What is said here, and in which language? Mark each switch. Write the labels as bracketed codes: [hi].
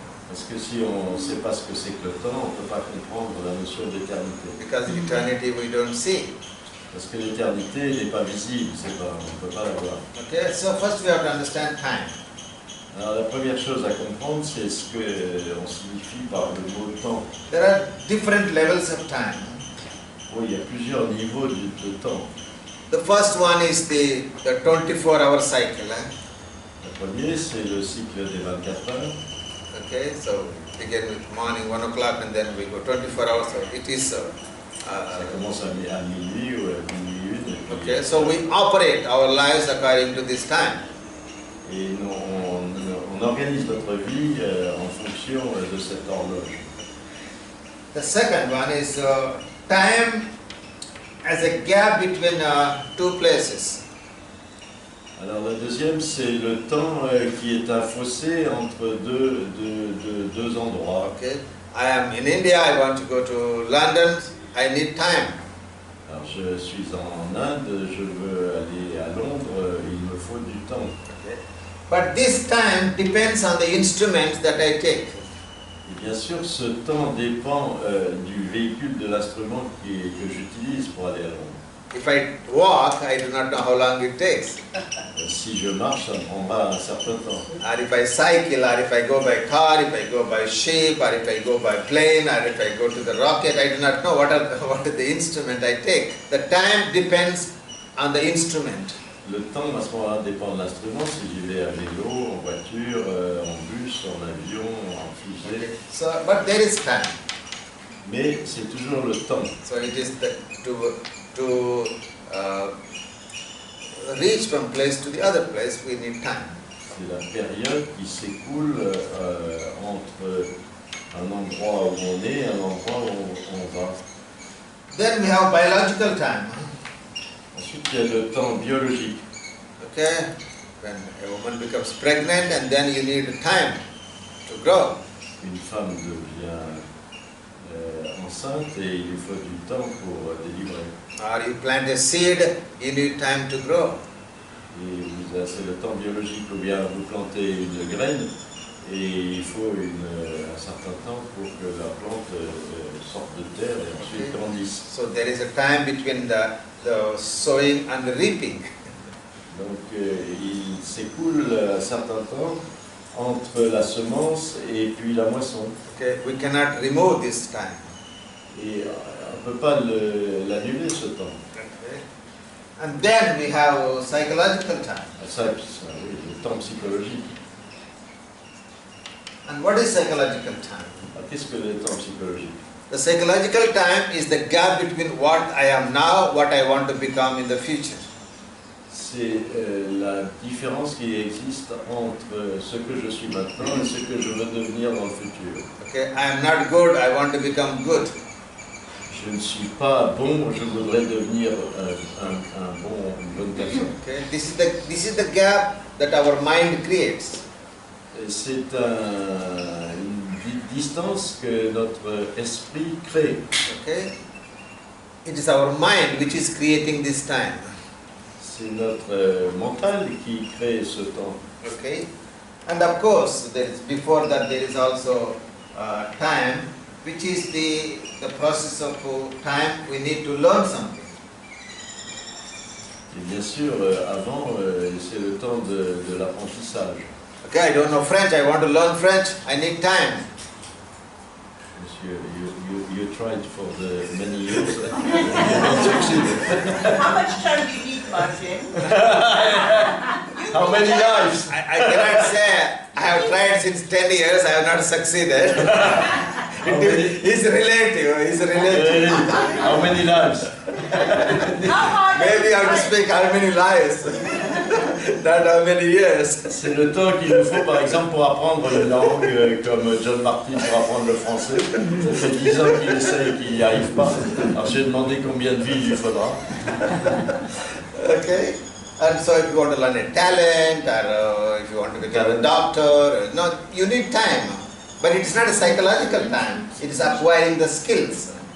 [fr] Parce que si on ne sait pas ce que c'est que le temps, on ne peut pas comprendre la notion d'éternité. [en] Because eternity we don't see. [fr] Parce que l'éternité n'est pas visible, on ne peut pas la voir. [en] Okay, so first we have to understand time. [fr] Alors la première chose à comprendre, c'est ce qu'on signifie par le mot temps. [en] There are different levels of time. [fr] Oui, il y a plusieurs niveaux de temps. [en] The first one is the 24-hour cycle. [fr] Le premier, c'est le cycle des 24 heures. [en] Okay, so begin with morning 1 o'clock and then we go 24 hours. So it is. [fr] Ça commence à minuit ou à minuit 1. [en] Okay, so we operate our lives according to this time. [fr] Et on organise notre vie en fonction de cette horloge. [en] The second one is time as a gap between two places. [fr] Alors le deuxième, c'est le temps qui est un fossé entre deux endroits. [en] Okay, I am in India. I want to go to London. I need time. [fr] Alors je suis en Inde, je veux aller à Londres, il me faut du temps. [en] Okay. But this time depends on the instruments that I take. [fr] Et bien sûr, ce temps dépend du véhicule de l'instrument que j'utilise pour aller à Londres. [en] If I walk, I do not know how long it takes. [fr] Si je marche, ça me prendra un certain temps. [en] Or if I cycle, or if I go by car, if I go by ship, or if I go by plane, or if I go to the rocket, I do not know what is the instrument I take. The time depends on the instrument. [fr] Le temps, à ce moment-là, dépend de l'instrument. Si j'y vais à vélo, en voiture, en bus, en avion, en fusée. [en] So, but there is time. [fr] Mais c'est toujours le temps. [en] So it is to reach from place to the other place, we need time. [fr] C'est la période qui s'écoule entre un endroit où on est et un endroit où on va. [en] Then we have biological time. [fr] Ensuite, il y a le temps biologique. [en] Okay, when a woman becomes pregnant, and then you need time to grow. [fr] Une femme devient enceinte et il lui faut du temps pour délivrer. [en] Or you plant a seed, you need time to grow. [fr] Et c'est le temps biologique, ou bien vous plantez une graine et il faut un certain temps pour que la plante sorte de terre et ensuite grandisse. [en] So there is a time between the sowing and the reaping. [fr] Donc il s'écoule un certain temps entre la semence et puis la moisson. [en] Okay, we cannot remove this time. [fr] Et on ne peut pas l'annuler ce temps. [en] Okay. And then we have psychological time. [fr] Ça, oui, le temps psychologique. [en] And what is psychological time? [fr] Qu'est-ce que le temps psychologique? [en] The psychological time is the gap between what I am now, what I want to become in the future. [fr] C'est la différence qui existe entre ce que je suis maintenant et ce que je veux devenir dans le futur. [en] Okay, I am not good, I want to become good. [fr] Je ne suis pas bon, je voudrais devenir une bonne personne. [en] Okay, this is the gap that our mind creates. [fr] C'est une distance que notre esprit crée. [en] Okay, it is our mind which is creating this time. [fr] C'est notre mental qui crée ce temps. [en] Okay, and of course, before that there is also time, which is the process of time we need to learn something. [fr] Et bien sûr, avant, c'est le temps de l'apprentissage. [en] Okay, I don't know French, I want to learn French, I need time. Monsieur, you tried for many years, you don't succeed. How much time do you need, Martin? How many lives? I cannot say I have tried since 10 years, I have not succeeded. It's relative. How many lives? Maybe I have to speak how many lives, not how many years. [fr] C'est le temps qu'il nous faut, par exemple, pour apprendre une langue, comme John Martin pour apprendre le français. Ça fait 10 ans qu'il essaye et qu'il n'y arrive pas. Alors j'ai demandé combien de vies il lui faudra. [en] Okay, and so if you want to learn a talent, or if you want to become a doctor, no, you need time. But it's not a psychological time, it is acquiring the skills.